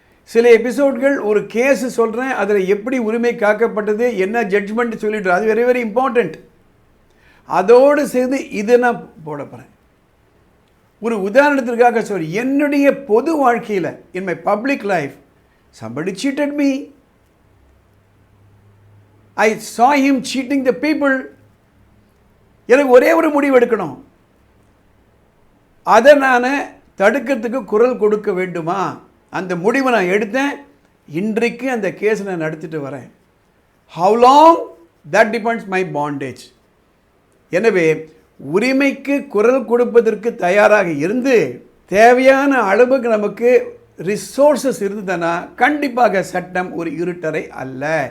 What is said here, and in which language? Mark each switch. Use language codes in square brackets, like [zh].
[ta] சில எபிசோட்கள் ஒரு கேஸ் சொல்கிறேன், அதில் எப்படி உரிமை காக்கப்பட்டது, என்ன ஜட்ஜ்மெண்ட் சொல்லிட்டு, அது வெரி வெரி இம்பார்ட்டண்ட். அதோடு சேர்ந்து இதை நான் போட போகிறேன். ஒரு உதாரணத்திற்காக சொல்லி, என்னுடைய பொது வாழ்க்கையில், in my public life, somebody cheated me. [en] I saw him cheating the people. [ta] எனக்கு ஒரே ஒரு முடிவு எடுக்கணும், அதை நான் தடுக்கிறதுக்கு குரல் கொடுக்க வேண்டுமா? அந்த முடிவை நான் எடுத்தேன். இன்றைக்கு அந்த கேஸ் நான் நடத்திட்டு வரேன். How long? That depends my bondage. எனவே உரிமைக்கு குரல் கொடுப்பதற்கு தயாராக இருந்து தேவையான அளவுக்கு நமக்கு ரிசோர்ஸஸ் இருந்ததுன்னா கண்டிப்பாக சட்டம் ஒரு இருட்டறை அல்ல.